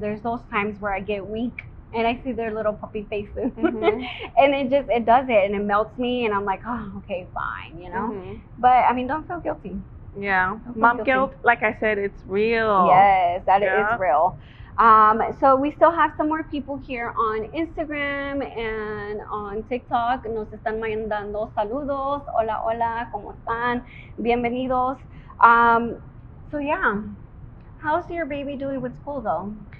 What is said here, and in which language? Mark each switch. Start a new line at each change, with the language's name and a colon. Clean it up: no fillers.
English: There's those times where I get weak and I see their little puppy faces, and it does it, and it melts me, and I'm like, oh, okay, fine, you know. But I mean, don't feel guilty. Yeah, mom guilt, like I said, it's real. Yes, that is real. So we still have some more people here on Instagram and on TikTok.
Spanish: Nos están mandando saludos. Hola, hola, ¿cómo están? Bienvenidos.
English: So yeah, how's your baby doing with school though?